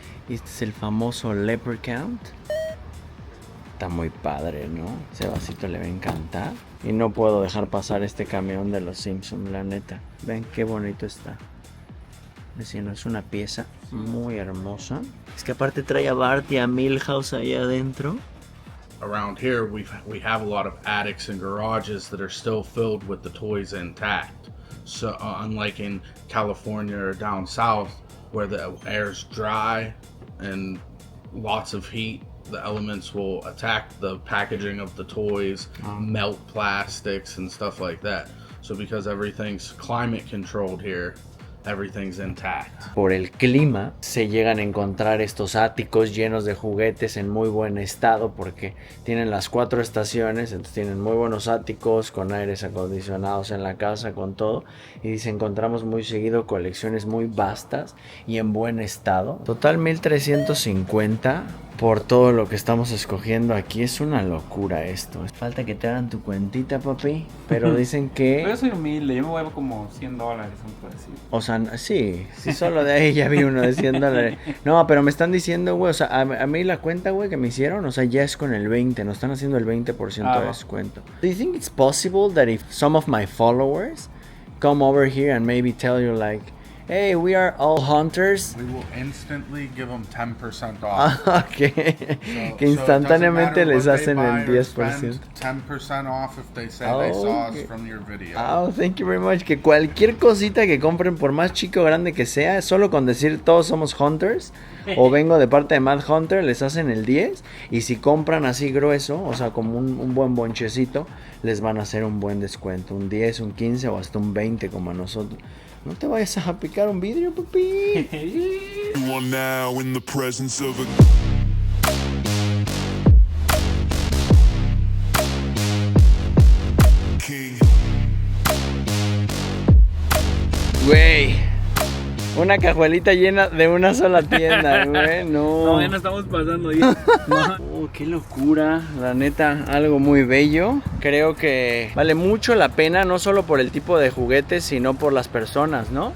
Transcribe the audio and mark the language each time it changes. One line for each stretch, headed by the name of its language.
Spanish: Y este es el famoso Leprechaun. Está muy padre, ¿no? Ese vasito le va a encantar. Y no puedo dejar pasar este camión de los Simpsons, la neta. Ven qué bonito está. Vecino, es una pieza muy hermosa. Es que aparte trae a Bart y a Milhouse ahí adentro.
English: Around here, we have a lot of attics and garages that are still filled with the toys intact. So unlike in California or down south, where the air's dry and lots of heat, the elements will attack the packaging of the toys, melt plastics and stuff like that. So because everything's climate controlled here, everything's intact.
Spanish: Por el clima se llegan a encontrar estos áticos llenos de juguetes en muy buen estado porque tienen las 4 estaciones, entonces tienen muy buenos áticos con aires acondicionados en la casa, con todo, y dice encontramos muy seguido colecciones muy vastas y en buen estado. Total 1,350 por todo lo que estamos escogiendo aquí. Es una locura esto. Falta que te hagan tu cuentita, papi, pero dicen Pero yo que... soy humilde, yo me voy como $100, un poco así. O sea, sí, solo de ahí ya vi uno de $100. No, pero me están diciendo, güey, o sea, a mí la cuenta, güey, que me hicieron, o sea, ya es con el 20, nos están haciendo el 20% de va. descuento.
English: Do you think it's possible that if some of my followers come over here and maybe tell you like, hey, we are all hunters? We will instantly give them 10% off.
Spanish: Que instantáneamente les hacen el 10%.
English: 10% off if they say they saw us from your video. Oh, thank you very much.
Spanish: Que cualquier cosita que compren, por más chico o grande que sea, solo con decir todos somos hunters o vengo de parte de Mad Hunter, les hacen el 10. Y si compran así grueso, o sea, como un buen bonchecito, les van a hacer un buen descuento. Un 10, un 15 o hasta un 20 como a nosotros. No te vayas a picar un vidrio, papi.
English: You are now in the presence of a king.
Spanish: Güey, una cajuelita llena de una sola tienda, güey. No, ya no estamos pasando ya. Oh, qué locura, la neta, algo muy bello. Creo que vale mucho la pena, no solo por el tipo de juguetes, sino por las personas, ¿no?